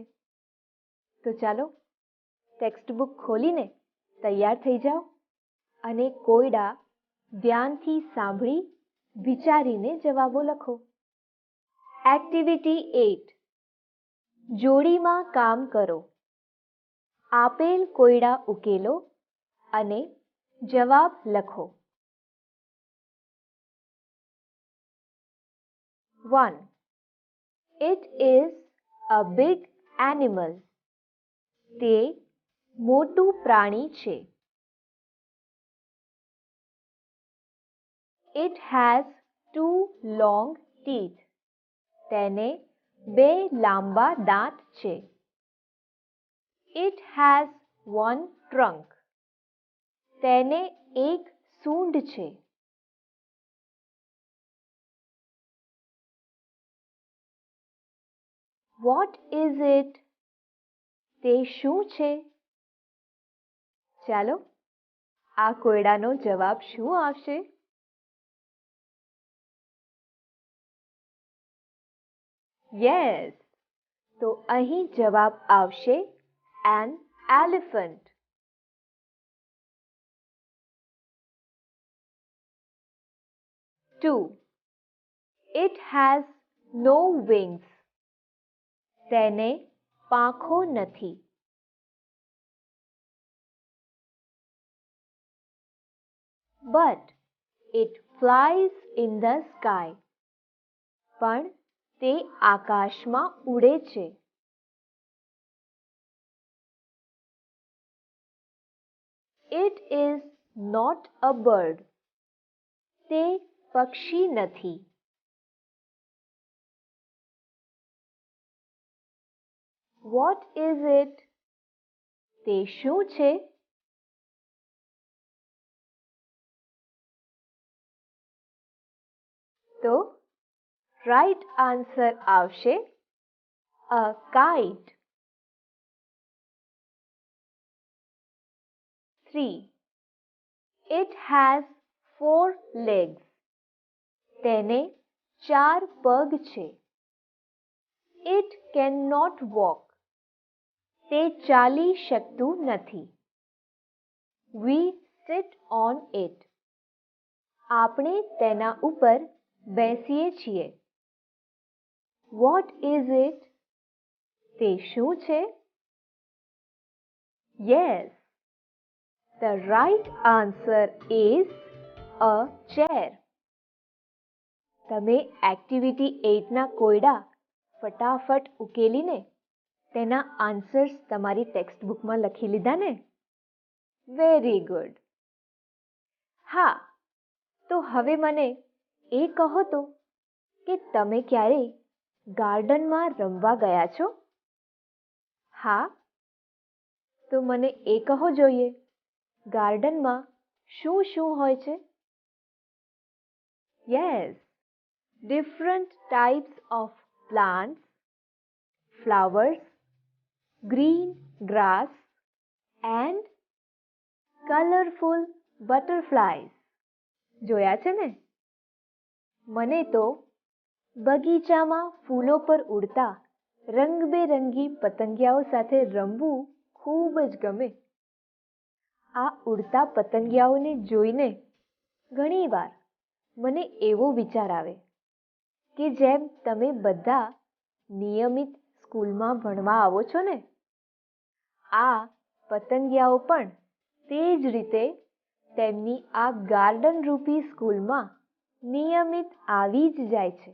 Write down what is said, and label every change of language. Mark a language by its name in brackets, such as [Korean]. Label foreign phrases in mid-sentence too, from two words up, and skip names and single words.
[Gujarati] તો ચાલો ટેક્સ્ટ બુક ખોલીને તૈયાર થઈ જાઓ અને કોયડા ધ્યાનથી સાંભળી વિચારીને જવાબો લખો. એક્ટિવિટી 8, જોડીમાં કામ કરો. આપેલ કોયડા ઉકેલો અને જવાબ લખો. 1. [English] It is a big animal. [Gujarati] તે મોટું પ્રાણી છે. [English] It has 2 long teeth. [Gujarati] તેને 2 લાંબા દાંત છે. [English] It has 1 trunk. [Gujarati] તેને એક સૂંઢ છે. [English] What is it? [Gujarati] તે શું છે? ચાલો આ કોયડાનો જવાબ શું આવશે? યસ, તો અહીં જવાબ આવશે [English] an elephant. Two. It has no wings. [Gujarati] તેને પાંખો નથી. [English] But it flies in the sky. [Gujarati] પણ તે આકાશમાં ઉડે છે. [English] It is not a bird. [Gujarati] તે પક્ષી નથી. [English] What is it? [Gujarati] તે શું છે? તો [English] right answer [Gujarati] આવશે [English] a kite. 3. It has 4 legs. [Gujarati] તેને 4 પગ છે. [English] It cannot walk. [Gujarati] તે ચાલી શકતું નથી. [English] We sit on it. [Gujarati] આપણે તેના ઉપર બેસીએ છીએ. [English] What is it? [Gujarati] તે શું છે? [English] Yes. The right answer is a chair. [Gujarati] તમે એક્ટિવિટી 8ના કોયડા ફટાફટ ઉકેલીને તેના આન્સર્સ તમારી ટેક્સ્ટ બુકમાં લખી લીધા ને? [English] very good. [Gujarati] હા, તો હવે મને એ કહો તો કે તમે ક્યારે ગાર્ડનમાં રમવા ગયા છો? હા, તો મને એ કહો જોઈએ, ગાર્ડનમાં શું શું હોય છે? [English] Yes, different types of plants, flowers, green grass and colorful butterflies. [Gujarati] જોયા છે ને? મને તો બગીચામાં ફૂલો પર ઉડતા રંગબેરંગી પતંગિયાઓ સાથે રમવું ખૂબ જ ગમે. આ ઉડતા પતંગિયાઓને જોઈને ઘણીવાર મને એવો વિચાર આવે કે જેમ તમે બધા નિયમિત સ્કૂલમાં ભણવા આવો છો ને, આ પતંગિયાઓ પણ તે જ રીતે તેમની આ ગાર્ડન રૂપી સ્કૂલમાં નિયમિત આવી જ જાય છે.